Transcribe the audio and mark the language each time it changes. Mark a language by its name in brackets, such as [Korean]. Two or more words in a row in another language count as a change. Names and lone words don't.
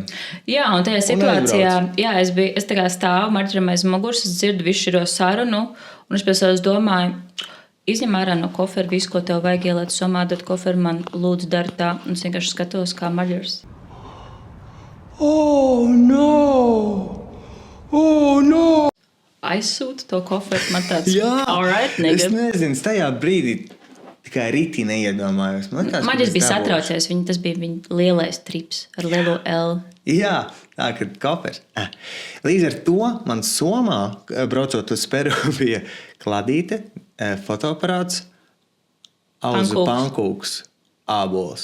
[Latvian] Jā, un tajā situācijā, es tā kā stāvu Marģeram aiz muguras, es dzirdu visu šo sarunu, un es pēc savas domāju, izņem ārā no koferi visu, ko tev vajag ielēt somā, dot koferi man lūdzu dari tā, un es vienkārši skatos kā Marģers. [English] Oh, no! Oh, no! [Latvian] Aizsūtu to koferi, man tāds, Jā, [English] all right, nigga. [Latvian] Es nezinu, tajā brīdī tikai rītī neiedomājos. Marģers bija satraucies, tas bija viņa lielais trips ar lielo L. Jā, tā, kad kofers. Līdz ar to man somā, braucot uz Peru, bija kladīte, fotoaparāts, auzu pankūks, ābols.